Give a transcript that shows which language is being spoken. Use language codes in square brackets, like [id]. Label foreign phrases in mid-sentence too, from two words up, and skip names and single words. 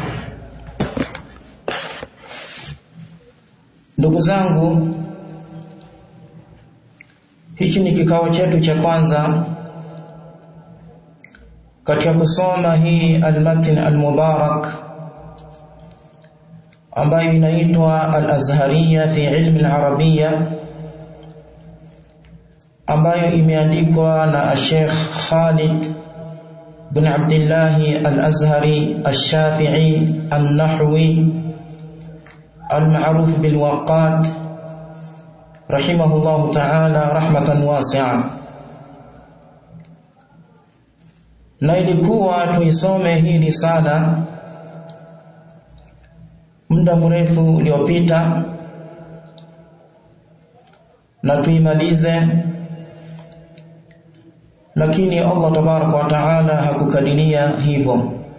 [sw] Ndugu zangu, hichi ni kikao chetu cha kwanza katika kusoma hii [ar] المتن المبارك [sw] ambayo inaitwa Al-Azhariyya fi ilmi al-Arabiyya, ambayo imeandikwa na Sheikh Khalid bin Abdullah al-Azhari al-Shafi'i an-Nahwi al-ma'ruf bil Waqat [ar] رحمه الله تعالى رحمة واسعة. [sw] Na ilikuwa tuisome hii risala muda mrefu uliopita na tuimalize, lakini [ar] الله تبارك وتعالى [sw] hakukadiria hivyo.